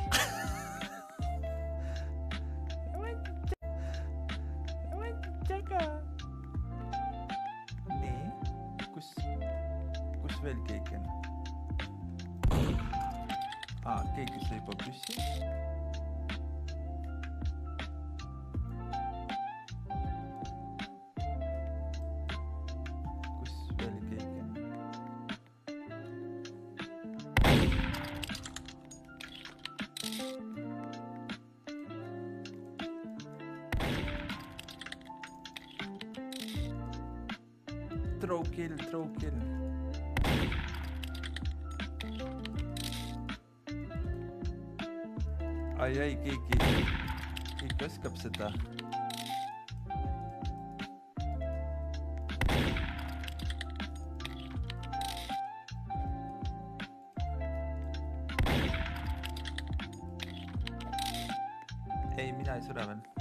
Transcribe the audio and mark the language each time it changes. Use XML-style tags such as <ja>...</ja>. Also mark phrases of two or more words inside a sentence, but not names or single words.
<et>Nii, kus veel keegi on? Keegi sai juba püssi. Kus veel keegi on?</et> <en>Throw kill.</en> <et>Ai, keegi oskab seda. Ei, mina ei sure veel.</et>